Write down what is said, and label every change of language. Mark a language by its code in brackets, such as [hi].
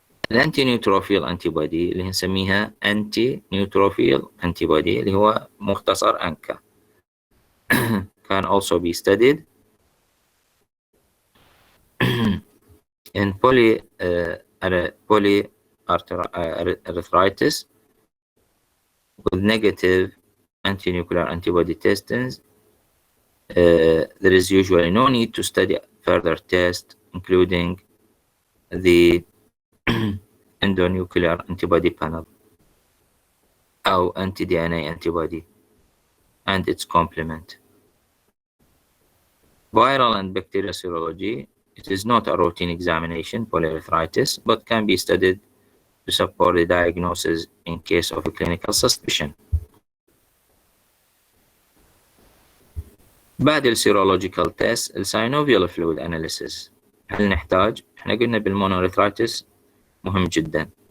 [ar] الانتي نيوتروفيل انتيبودي اللي نسميها انتي نيوتروفيل انتيبودي اللي هو مختصر أنكا [en] can also be studied in polyarthritis with negative anti-nuclear antibody testing. There is usually no need to study further tests, including the endonuclear antibody panel or anti-DNA antibody and its complement. Viral and bacterial serology, it is not a routine examination, polyarthritis, but can be studied to support the diagnosis in case of a clinical suspicion. [ar] بعد السيرولوجيكال تيست الساينوفيال فلويد اناليسيس، هل نحتاج؟ احنا قلنا بالمونوارثرايتس مهم جدا.